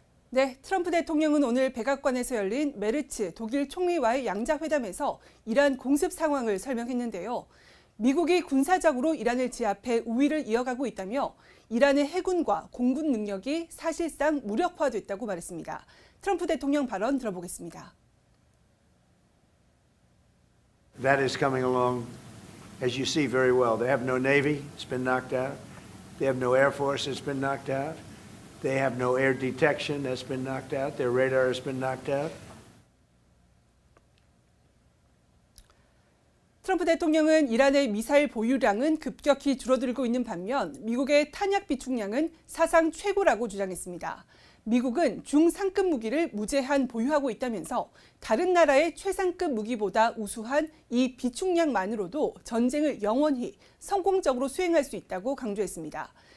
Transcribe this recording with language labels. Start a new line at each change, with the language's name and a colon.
Korean: 네, 트럼프 대통령은 오늘 백악관에서 열린 메르츠 독일 총리와의 양자회담에서 이란 공습 상황을 설명했는데요. 미국이 군사적으로 이란을 제압해 우위를 이어가고 있다며 이란의 해군과 공군 능력이 사실상 무력화됐다고 말했습니다. 트럼프 대통령 발언 들어보겠습니다.
English: That is coming along, as you see very well. They have no navy, it's been knocked out. They have no air force, it's been knocked out. They have no air detection, that's been knocked out. Their radar has been knocked out.
Korean: 트럼프 대통령은 이란의 미사일 보유량은 급격히 줄어들고 있는 반면 미국의 탄약 비축량은 사상 최고라고 주장했습니다. 미국은 중상급 무기를 무제한 보유하고 있다면서 다른 나라의 최상급 무기보다 우수한 이 비축량만으로도 전쟁을 영원히 성공적으로 수행할 수 있다고 강조했습니다.